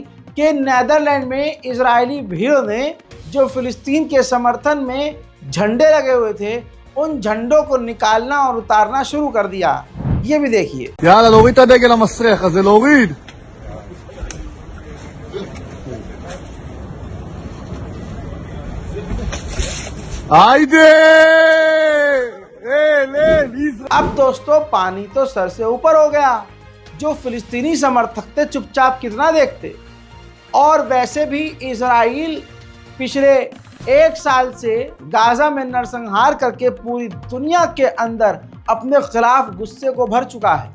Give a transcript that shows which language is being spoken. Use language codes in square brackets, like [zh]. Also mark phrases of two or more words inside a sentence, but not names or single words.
[hi] कि नेदरलैंड में इजरायली भीड़ ने जो फिलिस्तीन के समर्थन में झंडे लगे हुए थे, उन झंडों को निकालना और उतारना शुरू कर दिया। ये भी देखिए। [he] יאללה, להוריד את הדגל המסריח הזה, להוריד. היידה! [hi] अब दोस्तों पानी तो सर से ऊपर हो गया। जो फिलिस्तीनी समर्थक थे चुपचाप कितना देखते। और वैसे भी इजराइल पिछले एक साल से गाजा में नरसंहार करके पूरी दुनिया के अंदर अपने खिलाफ गुस्से को भर चुका है।